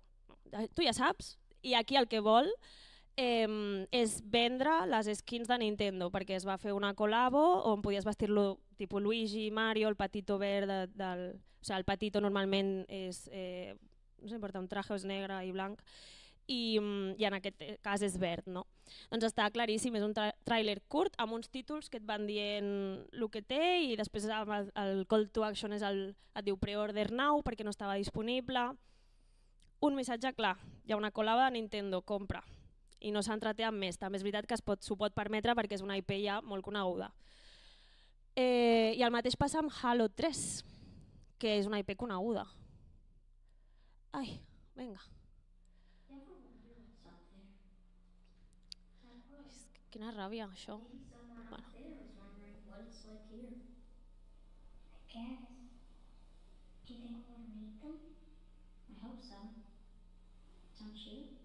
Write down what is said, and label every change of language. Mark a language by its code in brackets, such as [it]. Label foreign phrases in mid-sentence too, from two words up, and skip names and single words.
[ca] Tu ja saps, i aquí el que vol és vendre les skins de Nintendo, perquè es va fer una col·labo on podies vestir-lo tipus Luigi, Mario, el Patito verd o sigui, el Patito normalment és, no sé, porta un traje, és negre i blanc, i en aquest cas és verd, no? Doncs està claríssim, és un tràiler curt amb uns títols que et van dient el que té i després el [en] call to action [ca] et diu [en] pre-order now [ca] perquè no estava disponible. Un missatge clar, hi ha una col·labo de Nintendo, compra. I no s'entreté amb més. També és veritat que s'ho pot permetre perquè és una IP ja molt coneguda. I el mateix passa amb Halo 3, que és una IP coneguda. Ai, vinga. Quina ràbia, això. Bueno. [en] Do you think we'll ever meet them? I hope so. Don't you?